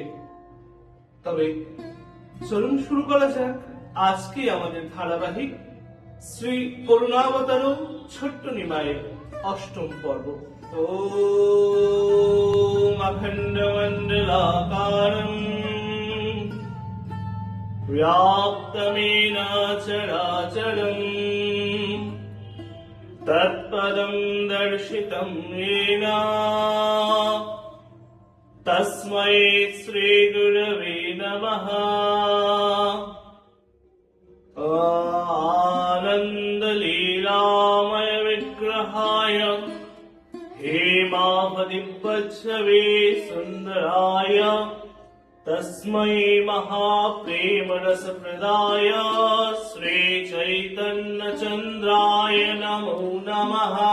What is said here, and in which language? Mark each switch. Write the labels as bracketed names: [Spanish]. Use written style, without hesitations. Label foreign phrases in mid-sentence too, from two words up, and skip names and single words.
[Bangla] তবে চলুন শুরু করা যাক আজকে আমাদের ধারাবাহিক শ্রী করুণাবতারম ছোট্ট নিমায়ের 8ম পর্ব। [Sanskrit] ওম অখণ্ডমণ্ডলাকারম ব্যাপ্তমেন চরাচরম তৎপদম দর্শিতম येन তস্मै শ্রী গুরবে নমঃ। आनंद लीलामय विग्रहाय हेमावदिव्यच्छवे सुंदराय तस्मै महाप्रेम रस प्रदाय श्री चैतन्य चंद्राय नमो नमः।